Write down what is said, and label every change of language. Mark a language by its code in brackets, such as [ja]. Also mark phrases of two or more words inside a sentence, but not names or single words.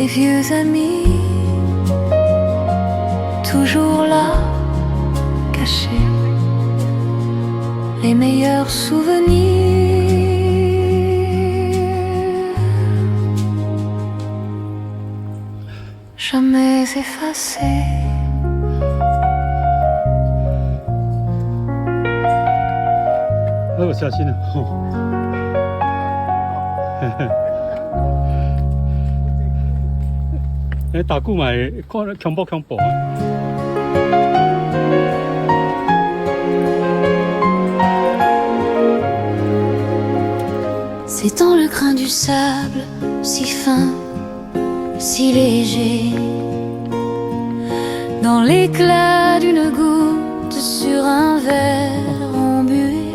[fr] les vieux amis, toujours là, cachés, les meilleurs souvenirs, jamais effacés. [zh] 小心了哦。打鼓嘛，看恐怖恐怖啊！ [fr] C'est dans le grain du sable, si fin, si léger, dans l'éclat d'une goutte sur un verre embué,